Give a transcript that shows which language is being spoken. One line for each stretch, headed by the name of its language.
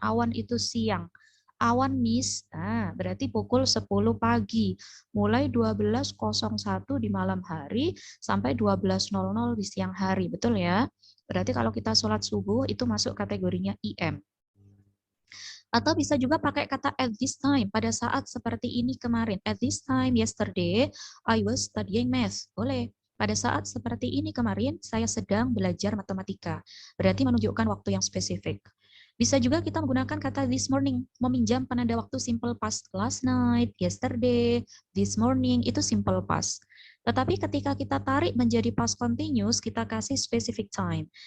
Indonesian: Awan itu siang. Awan miss, nah berarti pukul 10 pagi. Mulai 12.01 di malam hari sampai 12.00 di siang hari. Betul ya? Berarti kalau kita sholat subuh itu masuk kategorinya EM. Atau bisa juga pakai kata
English: at this time,
Indonesian: pada saat seperti ini kemarin.
English: At this time, yesterday, I was studying math.
Indonesian: Boleh. Pada saat seperti ini kemarin, saya sedang belajar matematika. Berarti menunjukkan waktu yang spesifik. Bisa juga kita menggunakan kata
English: this morning,
Indonesian: meminjam penanda waktu simple past.
English: Last night, yesterday, this morning, itu simple past.
Indonesian: Tetapi ketika kita tarik menjadi past continuous, kita kasih
English: specific time.